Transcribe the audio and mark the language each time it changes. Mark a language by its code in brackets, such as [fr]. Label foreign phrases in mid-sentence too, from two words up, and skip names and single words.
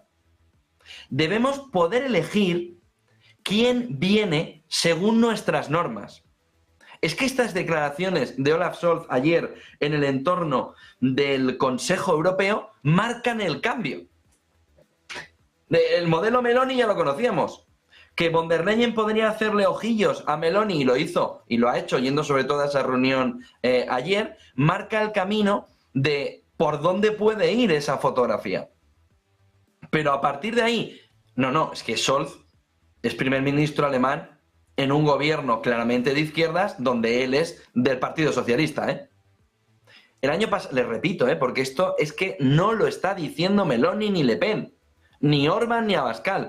[es] Debemos poder elegir quién viene según nuestras normas. Es que estas declaraciones de Olaf Scholz ayer en el entorno del Consejo Europeo marcan el cambio. El modelo Meloni ya lo conocíamos. Que von der Leyen podría hacerle ojillos a Meloni, y lo hizo, y lo ha hecho, yendo sobre todo a esa reunión ayer, marca el camino de por dónde puede ir esa fotografía. Pero a partir de ahí, no, es que Scholz es primer ministro alemán en un gobierno claramente de izquierdas, donde él es del Partido Socialista, El año pasado, les repito, porque esto es que no lo está diciendo Meloni ni Le Pen, ni Orbán ni Abascal.